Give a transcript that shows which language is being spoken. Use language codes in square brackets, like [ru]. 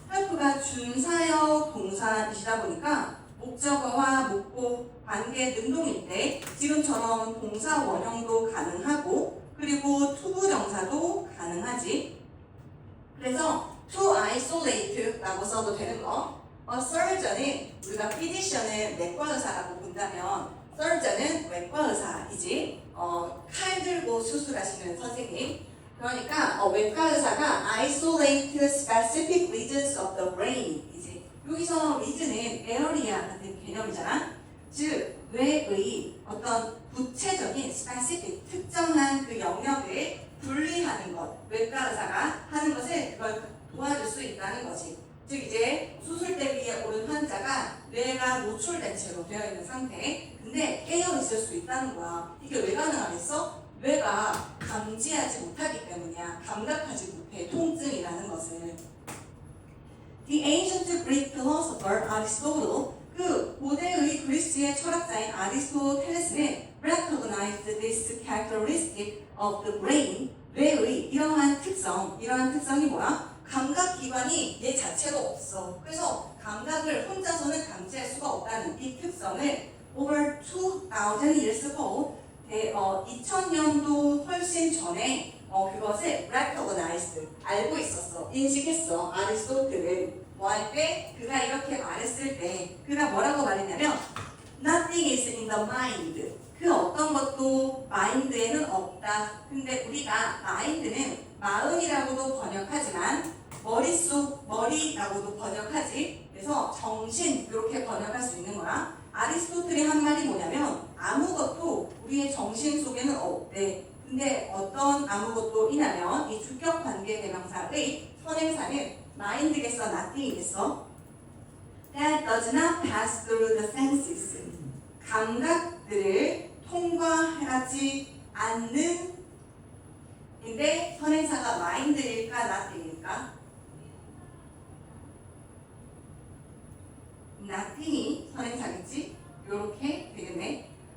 [ko] help가 준사역 동사이시다 보니까 목적어와 목보, 관계 능동일 때 지금처럼 동사 원형도 가능하고 그리고 투부정사도 가능하지. 그래서 to isolate라고 써도 되는 거. surgeon은 우리가 physician은 내과 의사라고 본다면 surgeon은 외과 의사이지. 칼 들고 수술하시는 선생님. 그러니까 외과 의사가 [en] isolate specific regions of the brain [ko] 이지. 여기서 region은 area 같은 개념이잖아. 즉 뇌의 어떤 구체적인 specific 특정한 그 영역을 분리하는 것, 외과 의사가 하는 것을 그걸 도와줄 수 있다는 거지. 즉 이제 수술대 위에 오른 환자가 뇌가 노출된 채로 되어 있는 상태. 근데 깨어 있을 수 있다는 거야. 이게 왜 가능하겠어? 뇌가 감지하지 못하기 때문이야. 감각하지 못해. 통증이라는 것을. [en] The ancient Greek philosopher Aristotle, [ko] 그 고대의 그리스의 철학자인 아리스토텔레스는 [en] recognized this characteristic of the brain, [ko] 뇌의 이러한 특성이 뭐야? 감각기관이 얘 자체가 없어. 그래서 감각을 혼자서는 감지할 수가 없다는 이 특성을 [en] over 2000 years ago, [ko] 2000년도 훨씬 전에 그것을 recognized, 알고 있었어. 인식했어. 아리스토텔은. 뭐 할 때? 그가 이렇게 말했을 때 그가 뭐라고 말했냐면 [en] Nothing is in the mind. [ko] 그 어떤 것도 마인드에는 없다. 근데 우리가 마인드는 마음이라고도 번역하지만 머리라고도 번역하지. 그래서 정신 이렇게 번역할 수 있는 거야. 아리스토텔이 한 말이 뭐냐면 아무것도 우리의 정신 속에는 없대. 근데 어떤 아무것도 이냐면 이 주격 관계 대명사의 선행사는 mind겠어, nothingi겠어? [en] That does not pass through the senses. [ko] 감각들을 통과하지 않는 인데 선행사가 mind일까, nothin일까? nothin이 선행사겠지? 요렇게 되겠네.